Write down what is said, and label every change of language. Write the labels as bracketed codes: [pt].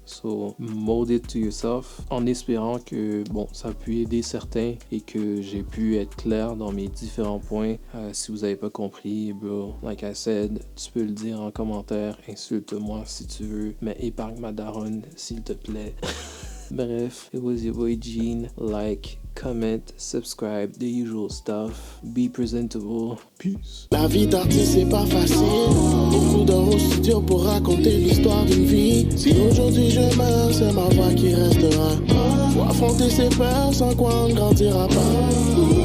[en] So, mold it to yourself. [fr] En espérant que, bon, ça a pu aider certains et que j'ai pu être clair dans mes différents points. Si vous avez pas compris, bro, [en] like I said, [fr] tu peux le dire en commentaire. Insulte-moi si tu veux. Mais épargne ma daronne, s'il te plaît. [en] Bref, it was your boy Gene. Like, comment, subscribe, the usual stuff. Be presentable. Peace. [fr] La vie d'artiste c'est pas facile. Beaucoup d'heures au studio pour raconter l'histoire d'une vie. Si aujourd'hui je meurs, c'est ma voix qui restera. Faut affronter ses peurs sans quoi on ne grandira pas.